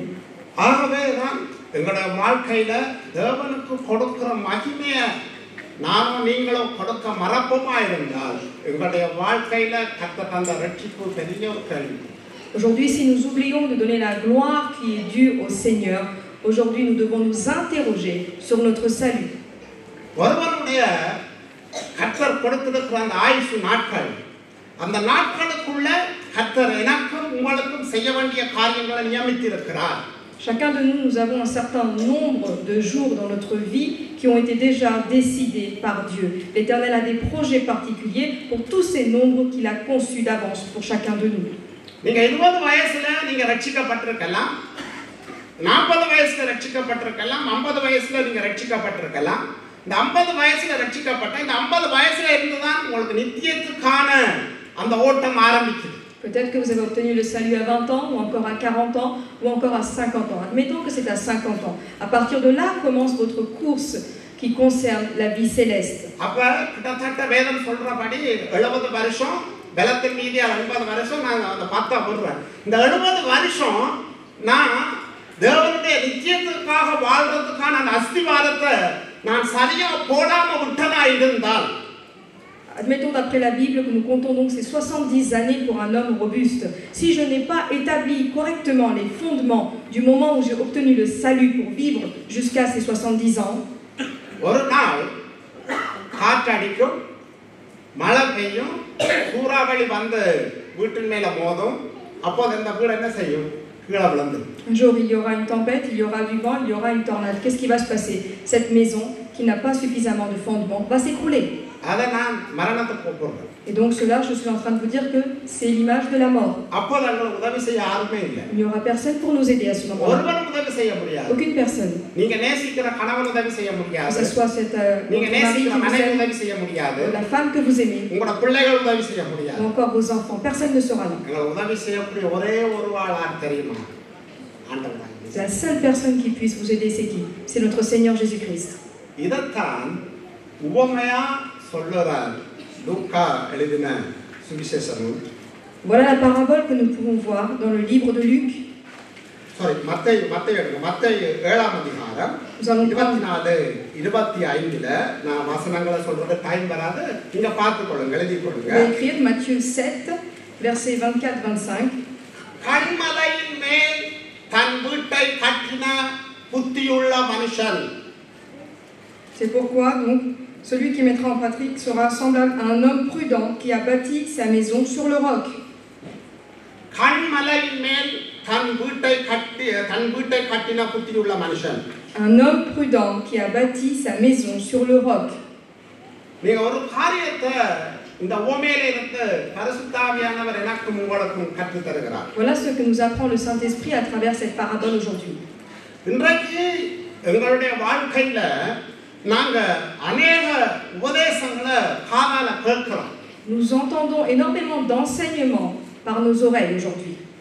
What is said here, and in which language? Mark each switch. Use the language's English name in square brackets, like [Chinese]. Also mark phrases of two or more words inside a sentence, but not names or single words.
[Tamil] ஆகவே தான் எங்களுடைய வாழ்க்கையில தேவனுக்கு கொடுக்கிற மகிமையை நானும் நீங்களும் கொடுக்க மறப்போமா இருந்தால் எங்களுடைய வாழ்க்கையில கர்த்தர் தந்த ரட்சிப்பு பெரிய ஒரு கேள்வி. [French] Aujourd'hui, si nous oublions de donner la gloire qui est due au Seigneur, aujourd'hui nous devons nous interroger sur notre salut. [Tamil] ஒருவனுடைய கர்த்தர் கொடுத்திருக்கிற அந்த ஆயுசு நாட்கள், அந்த நாட்களுக்குள்ள கர்த்தர் எனக்கும் உங்களுக்கும் செய்ய வேண்டிய காரியங்களை நியமித்திருக்கிறார். [French] Chacun de nous, nous avons un certain nombre de jours dans notre vie qui ont été déjà décidés par Dieu. L'Éternel a des projets particuliers pour tous ces nombres qu'il a conçus d'avance pour chacun de nous. [Tamil] நீங்க 20 வயசுல நீங்க ரட்சிக்கப்பட்டிருக்கலாம், 40 வயசுல ரட்சிக்கப்பட்டிருக்கலாம், 50 வயசுல நீங்க ரட்சிக்கப்பட்டிருக்கலாம். இந்த 50 வயசுல ரட்சிக்கப்பட்ட இந்த 50 வயசுல இருந்துதான் உங்களுக்கு நித்தியத்துக்கான அந்த ஓட்டம் ஆரம்பிக்குது. [French] Peut-être que vous avez obtenu le salut à 20 ans, ou encore à 40 ans, ou encore à 50 ans. Admettons que c'est à 50 ans. À partir de là commence votre course qui concerne la vie céleste. [Tamil] அப்ப கிட்டத்தட்ட வேதம் சொல்றபடி 70 வருஷம் பலத்தின் மீதி 80 வருஷம் நான் அந்த பார்த்தா போடுறேன். இந்த 70 வருஷம் நான் தேவனுடைய நித்தியத்துக்காக வாழ்றதுக்கான அந்த அஸ்திவாரத்தை நான் சரியா போடாம விட்டதா இருந்தால், [French] Admettons d'après la Bible que nous comptons donc ces 70 années pour un homme robuste. Si je n'ai pas établi correctement les fondements du moment où j'ai obtenu le salut pour vivre jusqu'à ces 70 ans, [Tamil] ஒரு நாள் காற்றடிக்கும், மழை பெய்யும், சூறாவளி வந்து வீட்டின் மேல மோதும். அப்போது இந்த வீடு என்ன செய்யும்? கீழே விழுந்து. [French] Un jour il y aura une tempête, il y aura du vent, il y aura une tornade. Qu'est-ce qui va se passer? Cette maison qui n'a pas suffisamment de fondement va s'écrouler. [Tamil] அதை நான் மரணத்துக்கு போடுறேன். [French] Et donc cela, je suis en train de vous dire que c'est l'image de la mort. [Tamil] அப்போது எங்களுக்கு உதவி செய்ய யாருமே இல்லை. [French] Il n'y aura personne pour nous aider à ce moment-là. [Tamil] ஒருவரும் உதவி செய்ய முடியாது. [French] Aucune personne. [Tamil] நீங்க நேசிக்கிற கணவன் உதவி செய்ய [French] Que [Tamil] முடியாது. [French] ce soit cette [Tamil] நீங்க [French] votre mari qui [Tamil] நேசிக்கிற [French] vous [Tamil] மனைவி [French] aime, [Tamil] உதவி செய்ய முடியாது. [French] la femme que vous aimez, [Tamil] உங்களோட பிள்ளைகள் உதவி செய்ய முடியாது. [French] ou encore vos enfants. Personne ne sera là. [Tamil] எங்களை உதவி செய்யக்கூடிய ஒரே ஒரு ஆள் தெரியுமா? ஆண்டவர். [French] La seule personne qui puisse vous aider, c'est qui? C'est notre Seigneur Jésus-Christ. [Tamil] இதைத்தான் உவமையா சொல்லுறார் லூக்கா எழுதின சுவிசேஷ நூல். [French] Voilà la parabole que nous pouvons voir dans le livre de Luc. [Tamil] மத்தேயு 7ஆம் அதிகாரம் 24-25 நான் வசனங்களை சொல்றது டைம் வராது, நீங்க பார்த்துக்கொள்ளுங்க, எழுதி [French] Je [Tamil] கொள்ளுங்க. [French] vais écrire Matthieu 7, versets 24-25. [Tamil] கண்மலையின் மேல் தன் வீட்டை கட்டின புத்தியுள்ள மனுஷன். [French] C'est pourquoi donc celui qui mettra en pratique sera semblable à un homme prudent qui a bâti sa maison sur le roc. [Tamil] கண்மலையின் மேல் தன் வீட்டை கட்டின புத்தியுள்ள மனுஷன். [French] Un homme prudent qui a bâti sa maison sur le roc. [Tamil] நீங்க ஒரு காரியத்தை இந்த உவமையில இருந்து பரிசுத்த ஆவியானவர் எனக்கும் உங்களுக்கும் கற்றுத் தருகிறார். [French] Voilà ce que nous apprend le Saint-Esprit à travers cette parabole aujourd'hui. [Tamil] இன்றைக்கு எங்களுடைய வாழ்க்கையில நாங்க अनेक உபதேசங்களை காதால கேட்கிறோம். [French] Nous entendons énormément d'enseignements par nos oreilles aujourd'hui.